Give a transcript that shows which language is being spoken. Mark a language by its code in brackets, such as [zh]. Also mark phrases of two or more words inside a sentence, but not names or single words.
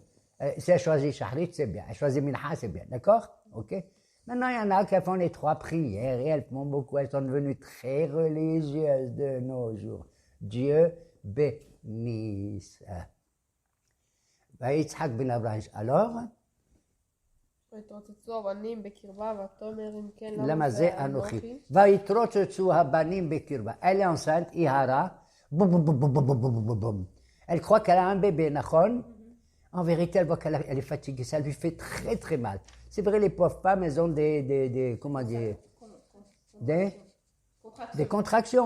[fr] Si elle choisit Shahrit, c'est bien. Elle choisit Minha, c'est bien. D'accord? Ok? Maintenant, il y en a qui font les 3 prières et elles font beaucoup. Elles sont devenues très religieuses de nos jours. Dieu bénisse. Yitzhak ben Abraham. Alors, [he] ויתרוצצו הבנים בקרבה, ותאמר אם כן למה זה אנוכי? ויתרוצצו הבנים בקרבה. [fr] Elle est enceinte, Ihara. Boum, boum, boum, boum, boum, boum, boum, boum. Elle croit qu'elle a un bébé, Nachon. En vérité, elle voit qu'elle est fatiguée. Ça lui fait très très mal. C'est vrai, les pauvres femmes, elles ont comment dire, des contractions.